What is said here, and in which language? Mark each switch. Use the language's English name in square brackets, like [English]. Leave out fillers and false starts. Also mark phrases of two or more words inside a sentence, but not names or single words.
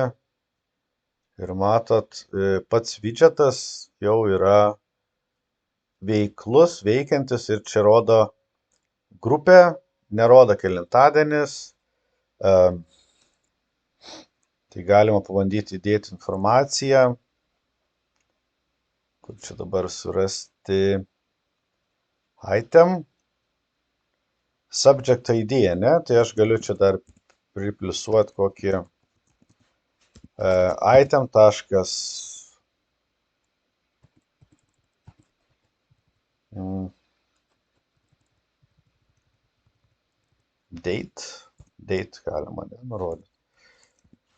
[Lithuanian] Ir matot, pats widgetas jau yra veiklus, veikiantis ir čia rodo grupę, nerodo kelintadienis. Tai galima pabandyti įdėti informaciją. Kur čia dabar surasti item. [English] Subject ID, [Lithuanian] ne? Tai aš galiu čia dar pripliusuoti kokį item taškas date galima nurodyti.